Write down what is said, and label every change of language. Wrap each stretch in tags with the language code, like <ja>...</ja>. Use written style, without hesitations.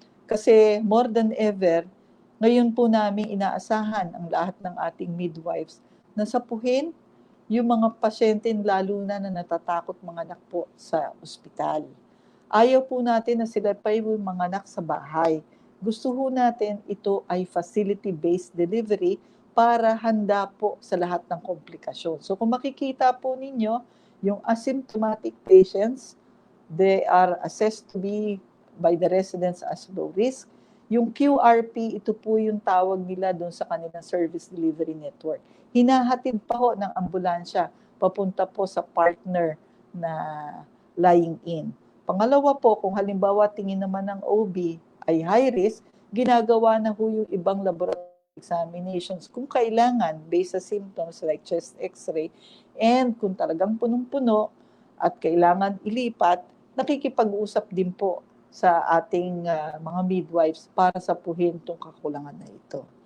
<tl>Kasi</tl> <en>more than ever,</en> <tl>ngayon po namin inaasahan ang lahat ng ating midwives na sapuhin yung mga pasyente lalo na natatakot mga anak po sa ospital. Ayaw po natin na sila pa yung mga anak sa bahay. Gusto po natin ito ay facility-based delivery para handa po sa lahat ng komplikasyon. So kung makikita po ninyo, yung</tl> <en>asymptomatic patients, they are assessed to be by the residents as low risk.</en> <tl>Yung QRP, ito po yung tawag nila doon sa kanilang service delivery network. Hinahatid pa ho ng ambulansya papunta po sa partner na lying in. Pangalawa po, kung halimbawa tingin naman ng OB ay high risk, ginagawa na ho yung ibang laboratory examinations kung kailangan</tl> <en>based sa symptoms like chest x-ray,</en> <tl>and kung talagang punong-puno at kailangan ilipat, nakikipag-usap din po sa ating mga midwives para sapuhin itong kakulangan na ito.</tl>